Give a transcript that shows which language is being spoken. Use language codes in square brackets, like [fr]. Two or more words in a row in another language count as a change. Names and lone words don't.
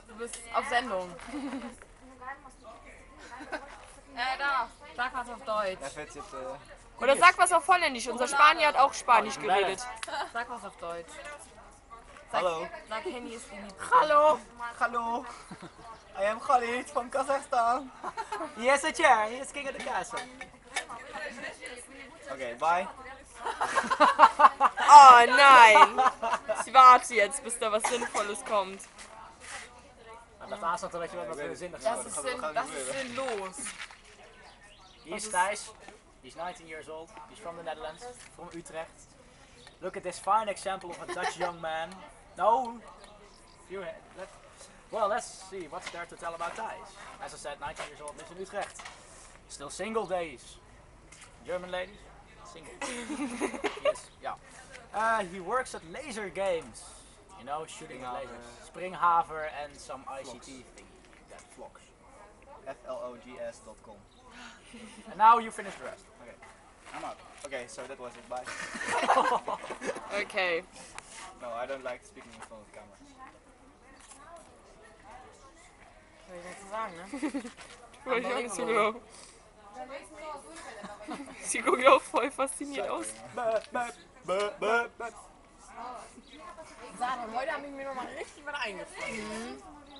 [de] Du bist auf Sendung. Da. Sag was auf Deutsch. Oder sag was auf Holländisch. Unser Spanier hat auch Spanisch geredet. Sag was auf Deutsch. Hallo. Sag Henny ist die Liebe. Hallo. Hallo. [en] I am Khalid from Kazakhstan. Yes, a chair. He is king of the castle. Okay, bye. [de] Oh nein! Ich warte jetzt, bis da was Sinnvolles kommt. [nl] Dat laatste had een beetje wat zinnig [de] Das ist sinnlos. [nl] Hier is Thijs. [en] He's 19 years old. He's from the Netherlands, from Utrecht. Look at this fine example of a Dutch young man. No! Well, let's see what's there to tell about Thijs. As I said, 19 years old, lives in Utrecht. Still single days. German ladies? Single. Yes, yeah. He works at laser games. You know, shooting at lasers. Springhaver and some ICT thing that vlogs. FLOGS.com. And now you finish the rest. Okay, I'm out. Okay, so that was it. Bye. Okay. No, I don't like speaking in front of the camera. [de] Was soll ich dazu sagen, ne? Ich hab zugehört. Sie gucken ja auch voll fasziniert aus. Sag, heute haben mir nochmal richtig was eingefallen.